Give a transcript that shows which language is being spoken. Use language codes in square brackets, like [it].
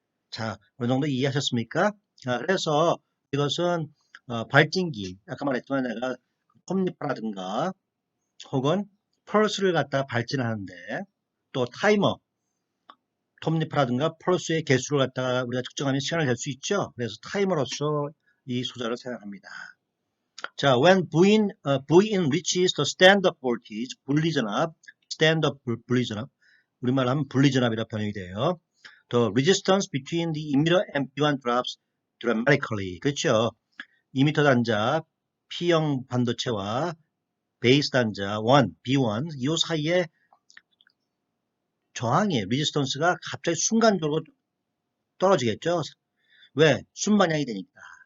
[ko] 자, 어느 정도 이해하셨습니까? 자, 그래서 이것은 발진기, 아까 말했지만 내가 톱니파라든가 혹은 펄스를 갖다 발진하는데 또 타이머, 톱니파라든가 펄스의 개수를 갖다가 우리가 측정하면 시간을 낼 수 있죠. 그래서 타이머로서 이 소자를 사용합니다. 자, [en] when Vin reaches the standard voltage, [ko] 분리전압, standard 분리전압, 우리말로 하면 분리전압이라 번역이 돼요. [en] The resistance between the emitter and B1 drops dramatically. [ko] 그렇죠. 이미터 단자 P형 반도체와 베이스 단자 B1 이 사이에 저항의 레지스턴스가 갑자기 순간적으로 떨어지겠죠. 왜? 순반향이 되니까.